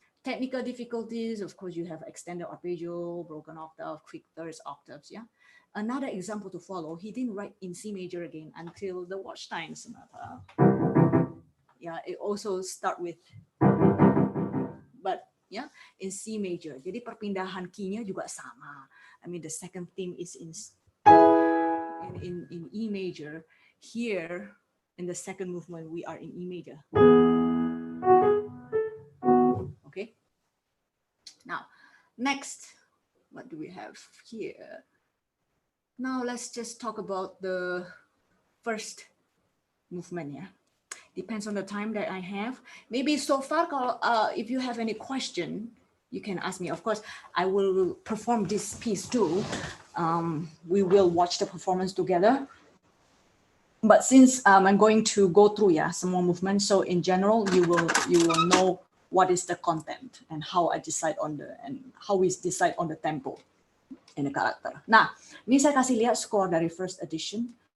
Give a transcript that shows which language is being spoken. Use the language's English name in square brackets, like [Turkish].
[English] Technical difficulties, of course, you have extended arpeggio, broken octave, quick thirds, octaves. Yeah. Another example to follow, he didn't write in C major again until the Watchtower Sonata. Yeah, it also start with, but yeah, in C major. [Indonesian] Jadi perpindahan key-nya juga sama. [English] I mean, the second theme is in E major. Here, in the second movement, we are in E major. Okay. Now, next, what do we have here? Now, let's just talk about the first movement. Yeah, depends on the time that I have. Maybe so far, if you have any question, you can ask me. Of course, I will perform this piece too. We will watch the performance together. But since I'm going to go through some more movements, so in general, you will know what is the content and how I decide on how we decide on the tempo and the character. [Indonesian] Nah, ini saya kasih lihat score dari first edition.